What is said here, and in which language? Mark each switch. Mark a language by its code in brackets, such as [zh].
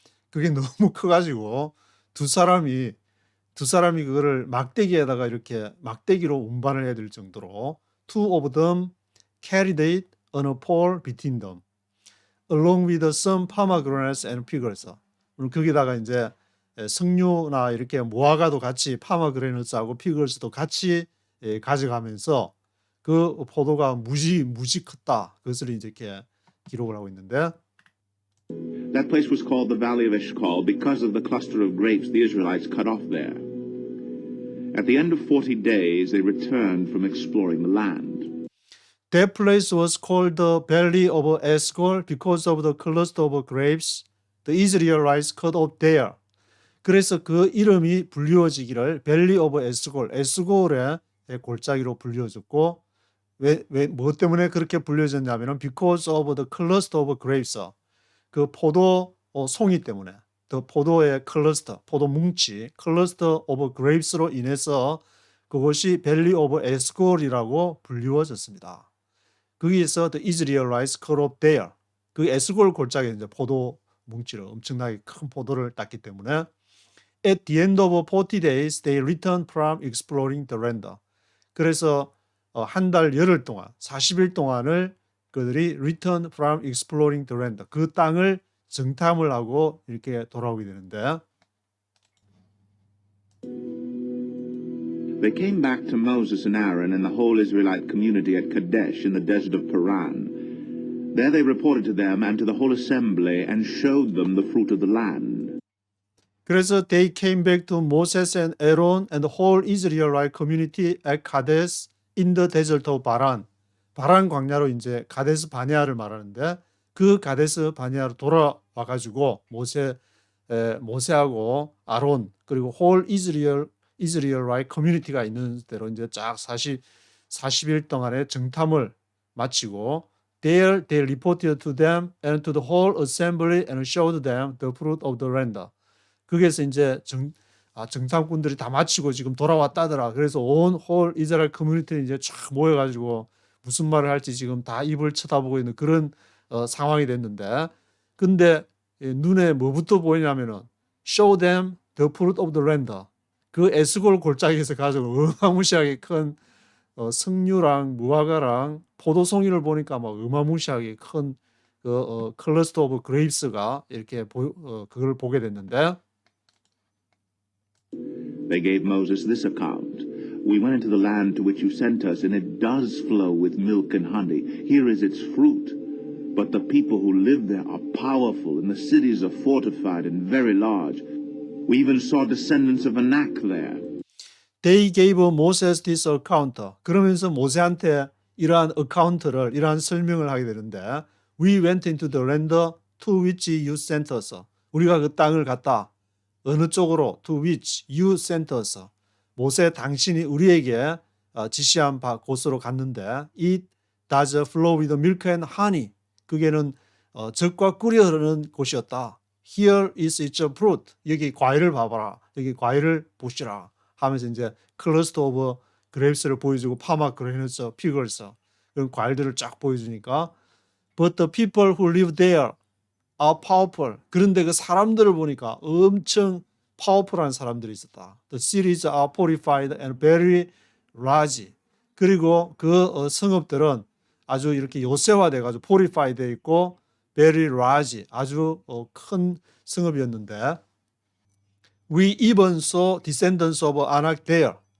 [ko] 그게 너무 커 가지고 두 사람이 그거를 막대기에다가 이렇게 막대기로 운반을 해야 될 정도로 [en] two of them carried it on a pole between them along with some pomegranates and figs. [ko] 거기다가 이제 석류나 이렇게 무화과도 같이 파마그레너스하고 피글스도 같이 가져가면서 그 포도가 무지 컸다. 그것을 이제 이렇게 기록을 하고 있는데 [en] That place was called the Valley of Eshcol because of the cluster of grapes the Israelites cut off there. At the end of 40 days, they returned from exploring the land. That place was called the Valley of Eshcol because of the cluster of grapes the Israelites cut off there. [ko] 그래서 그 이름이 불리워지기를 밸리 오브 에스골의 골짜기로 불리워졌고 뭐 때문에 그렇게 불리워졌냐면은 [en] because of the cluster of grapes [ko] 그 포도 송이 때문에 그 포도의 클러스터 포도 뭉치 [en] cluster of grapes [ko] 로 인해서 그것이 밸리 오브 에스골이라고 불리워졌습니다. 거기에서 [en] the Israelites cut off there [ko] 그 에스골 골짜기에 이제 포도 뭉치를 엄청나게 큰 포도를 땄기 때문에 [en] At the end of 40 days, they returned from exploring the land. [ko] 그래서 한 달 열흘 동안, 40일 동안을 그들이 [en] return from exploring the land. [ko] 그 땅을 정탐을 하고 이렇게 돌아오게 되는데 [en] They came back to Moses and Aaron and the whole Israelite community at Kadesh in the desert of Paran. There they reported to them and to the whole assembly and showed them the fruit of the land. 그래서 they came back to Moses and Aaron and the whole Israelite community at Kadesh in the desert of Paran. [ko] 바란 광야로 이제 가데스 바네아를 말하는데 그 가데스 바네아로 돌아와 가지고 모세하고 아론 그리고 [en] whole Israelite community [ko] 가 있는 대로 이제 쫙 40일 동안의 정탐을 마치고 [en] There they reported to them and to the whole assembly and showed them the fruit of the land. [ko] 거기에서 이제 정탐꾼들이 다 마치고 지금 돌아왔다더라. 그래서 온 whole Israel community는 이제 쫙 모여가지고 무슨 말을 할지 지금 다 입을 쳐다보고 있는 그런 상황이 됐는데, 근데 눈에 뭐부터 보이냐면은 [en] show them the fruit of the land. [ko] 그 에스골 골짜기에서 가지고 어마무시하게 큰 석류랑 무화과랑 포도송이를 보니까 막 어마무시하게 큰 클러스터 오브 그레이프스가 이렇게 그걸 보게 됐는데, [en] They gave Moses this account. We went into the land to which you sent us, and it does flow with milk and honey. Here is its fruit. But the people who live there are powerful, and the cities are fortified and very large. We even saw descendants of Anak there. They gave Moses this account. [ko] 그러면서 모세한테 이러한 어카운트를, 이러한 설명을 하게 되는데, [en] We went into the land to which you sent us. [ko] 우리가 그 땅을 갔다. 어느 쪽으로? [en] To which you sent us. [ko] 모세 당신이 우리에게 지시한 곳으로 갔는데 [en] It does flow with milk and honey. [ko] 그게는 젖과 꿀이 흐르는 곳이었다. [en] Here is its fruit. [ko] 여기 과일을 봐봐라. 여기 과일을 보시라. 하면서 이제 클러스터 오브 그레이프스를 보여주고 파마그레이너스, 피글스 그런 과일들을 쫙 보여주니까 [en] But the people who live there are powerful. [ko] 그런데 그 사람들을 보니까 엄청 파워풀한 사람들이 있었다. [en] The cities are fortified and very large. [ko] 그리고 그 성읍들은 아주 이렇게 요새화돼 가지고 fortified 돼 있고 [en] very large. [ko] 아주 큰 성읍이었는데 [en] We even saw descendants of Anak there.